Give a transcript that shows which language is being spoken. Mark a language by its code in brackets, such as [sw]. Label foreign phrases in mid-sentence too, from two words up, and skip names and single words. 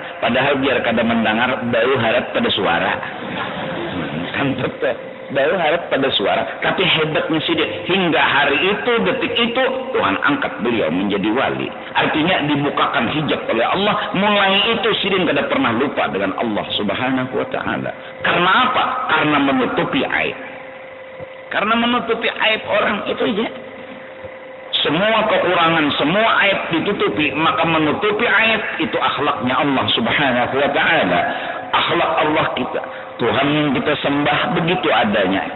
[bjn] Padahal biar kada mendengar, baru harap pada suara. Kantut baru harap pada suara. [id] Tapi hebatnya sidin, hingga hari itu, detik itu Tuhan angkat beliau menjadi wali. Artinya dibukakan hijab oleh Allah. Mulai itu sidin kada pernah lupa dengan Allah [ar] سبحانه وتعالى. [id] Karena apa? Karena menutupi aib. Karena menutupi aib orang itu aja. Semua kekurangan, semua aib ditutupi, maka menutupi aib itu akhlaknya Allah [ar] سبحانه وتعالى. [id] Akhlak Allah kita, Tuhan yang kita sembah begitu adanya.